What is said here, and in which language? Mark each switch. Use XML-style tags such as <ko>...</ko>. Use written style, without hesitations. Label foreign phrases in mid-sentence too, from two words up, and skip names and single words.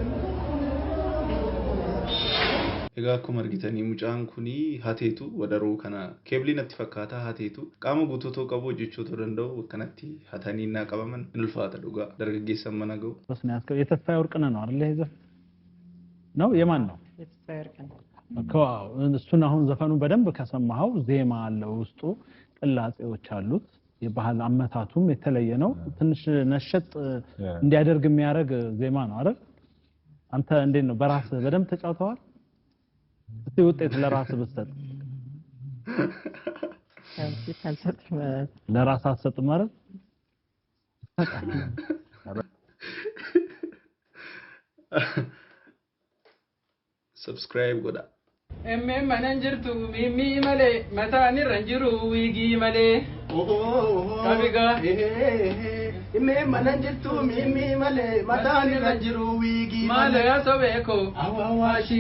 <om>Egaa akkuma argitanii mucaan kuni hateetu wadaroo kana keebliinatti fakkaata hateetu qaama guutuu qabu hojjechuu danda'u akkanatti hatanii naa qabaman ni ulfaata dhugaa dargaggeessan mana ga'u.</om> <am>Tosni የተስፋዬ ወርቅነህ ነው አይደል? ይሄ ነው የማን ነው? የተስፋዬ ወርቅነህ እሱን አሁን ዘፈኑ በደንብ ከሰማኸው ዜማ አለው ውስጡ ቅላጼዎች አሉት። የባህል አመታቱም የተለየ ነው። ትንሽ ነሸጥ እንዲያደርግ የሚያደርግ ዜማ ነው አይደል? አንተ እንዴት ነው በራስ በደንብ ተጫውተዋል? እስቲ ውጤት ለራስ ብትሰጥ ለራስ አሰጥ ማለት</am> <om>subscribe goda emme mananjirtu mimi male matani ranjiru wigi male kabiga emme mananjirtu mimi male matani ranjiru wigi male asobeko awawashi</om>